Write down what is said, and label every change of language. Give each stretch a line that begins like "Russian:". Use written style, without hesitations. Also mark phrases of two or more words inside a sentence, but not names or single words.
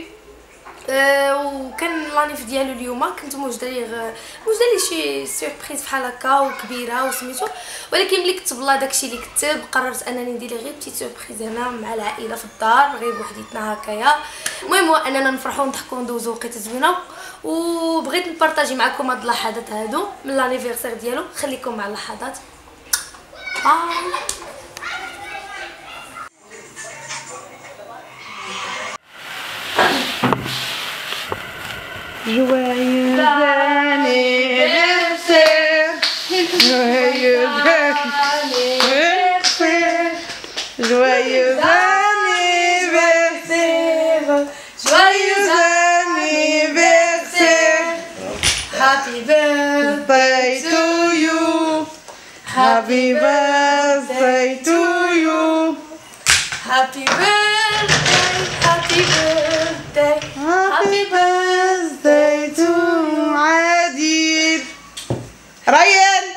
Arabic: وكان لانيف ديالو اليوم، كنت موجده ليه شي سوربريز بحال هكا وكبيره وسميتو، ولكن ملي كتب الله داكشي اللي كتب قررت انني ندير غير
French: petite surprise
Arabic: هنا مع العائله في الدار غير بوحديتنا هكايا. المهم هو اننا نفرحوا ونضحكوا وندوزوا وقيته زوينه، وبغيت نبارطاجي معكم هاد اللحظات هادو من لانيفيرسير ديالو. خليكم مع اللحظات.
French: Joyeux anniversaire, joyeux anniversaire, joyeux anniversaire, joyeux anniversaire.
English: Happy birthday To you, happy birthday to you, happy birthday, happy birthday, happy birthday to عادل. ريان